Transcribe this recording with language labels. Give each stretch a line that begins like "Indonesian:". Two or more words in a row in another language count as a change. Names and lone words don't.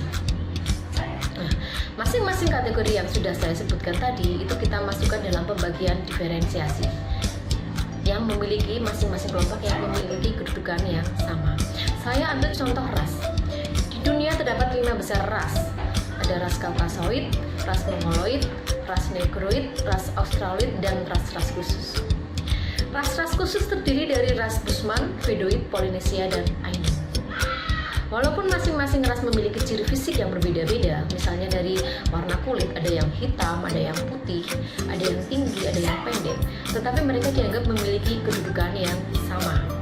Indonesian: Nah, masing-masing kategori yang sudah saya sebutkan tadi itu kita masukkan dalam pembagian diferensiasi yang memiliki masing-masing kelompok yang memiliki kedudukan yang sama. Saya ambil contoh ras. Di dunia terdapat 5 besar ras. Ada ras Kaukasoid, ras Mongoloid, ras Negroid, ras Australoid, dan ras-ras khusus. Ras-ras khusus terdiri dari ras Bushman, Bedoid, Polinesia, dan Ainu. Walaupun masing-masing ras memiliki ciri fisik yang berbeda-beda, misalnya dari warna kulit, ada yang hitam, ada yang putih, ada yang tinggi, ada yang pendek, tetapi mereka dianggap memiliki kedudukan yang sama.